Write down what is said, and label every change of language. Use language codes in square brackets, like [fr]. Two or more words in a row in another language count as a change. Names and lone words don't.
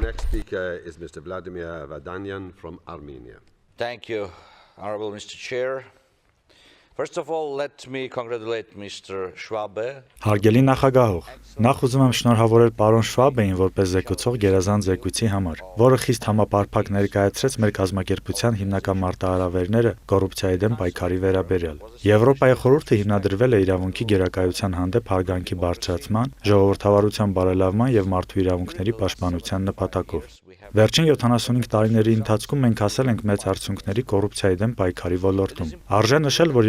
[en] next speaker is Mr. Vladimir Vardanyan from Armenia. Thank you, Honorable Mr. Chair. First of all, let me congratulate Mr. Schwabe. [hy] Հարգելի նախագահող, նախ ուզում եմ շնորհավորել պարոն Շվաբեին որպես զեկուցող գերազանց զեկույցի համար, որը խիստ համապարփակ ներկայացրեց մեր կազմակերպության հիմնական մարտահրավերները կոռուպցիայի դեմ պայքարի վերաբերյալ։ Եվրոպայի խորհուրդը հիմնադրվել է իրավունքի գերակայության հանդեպ հարգանքի բարձրացման, ժողովրդավարության բարելավման եւ մարդու իրավունքների պաշտպանության նպատակով։ Վերջին 75 տարիների ընթացքում մենք հասել ենք մեծ արդյունքների կոռուպցիայի դեմ պայքարի ոլորտում։ Արժե նշել, որ